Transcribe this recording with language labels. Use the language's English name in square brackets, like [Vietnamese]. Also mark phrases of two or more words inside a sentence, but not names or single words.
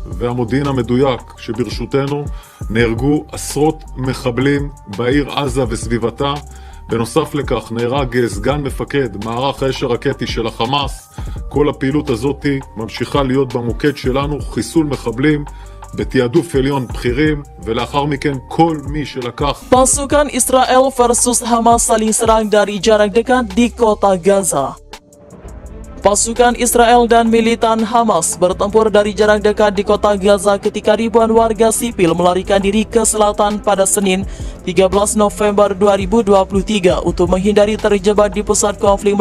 [Hebrew] והמודיעין המדויק שברשותנו נהרגו עשרות מחבלים בעיר עזה וסביבתה. בנוסף לכך נהרג סגן מפקד מערך האש הרקטי של החמאס. כל הפעילות הזאת ממשיכה להיות במוקד שלנו, חיסול מחבלים בתיעדוף עליון בכירים, ולאחר מכן כל מי שלקח. [Indonesian] Pasukan Israel versus Hamas saling serang dari jarak dekat di kota Gaza. Pasukan Israel dan militan Hamas bertempur dari jarak dekat di kota Gaza ketika ribuan warga sipil melarikan diri ke selatan pada Senin 13 November 2023 untuk menghindari terjebak di pusat konflik.